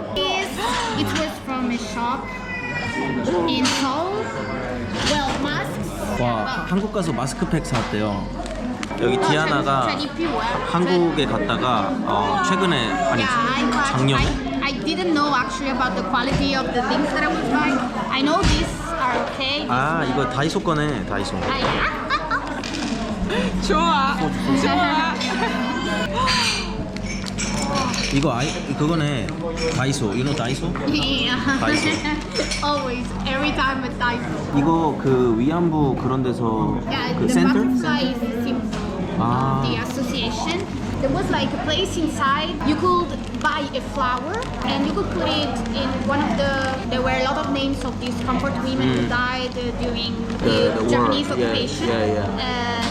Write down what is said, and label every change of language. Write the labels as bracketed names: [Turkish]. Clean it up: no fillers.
[English] It was from a shop in Seoul. Well, masks. [Korean] 와, 한국 가서 마스크팩 사왔대요. 여기 디아나가 한국에 갔다가 최근에 아니 작년에 [English] I didn't know actually about the quality of the things that I was buying. I know these are okay. [Korean] 이거 다이소 거네. 다이소. 좋아. 이거 그거네. 다이소. [English] You know 다이소? Yeah. [Korean] 다이소. [English] Always, every time at Daiso. [Korean] 이거 그 위안부 그런 데서 [English] Yeah, 그 the [Korean] 센터? [English] butterfly is the symbol of the association. There was like a place inside. You could buy a flower and you could put it in one of the. There were a lot of names of these comfort women who died during the Japanese war. occupation. Yeah.